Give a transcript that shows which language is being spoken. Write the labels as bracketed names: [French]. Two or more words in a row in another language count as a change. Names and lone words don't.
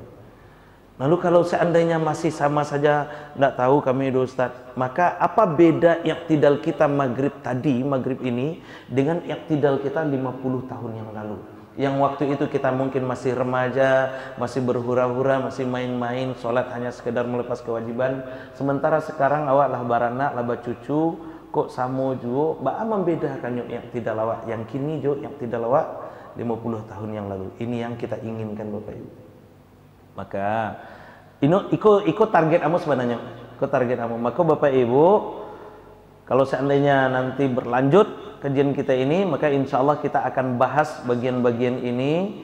[Indonesian] Lalu kalau seandainya masih sama saja tidak tahu kami Ustaz, maka apa beda iktidal kita maghrib tadi, maghrib ini dengan iktidal kita 50 tahun yang lalu? Yang waktu itu kita mungkin masih remaja, masih berhura-hura, masih main-main, sholat hanya sekedar melepas kewajiban. [Minangkabau] Sementara sekarang awak lah baranak, lah cucu, kok samo jo, ba membedakan yuk iktidal awak yang kini jo iktidal awak 50 tahun yang lalu. [Indonesian] Ini yang kita inginkan Bapak Ibu. Maka ikut target kamu sebenarnya. Ikut target kamu. Maka Bapak Ibu, kalau seandainya nanti berlanjut kajian kita ini, maka insya Allah kita akan bahas bagian-bagian ini.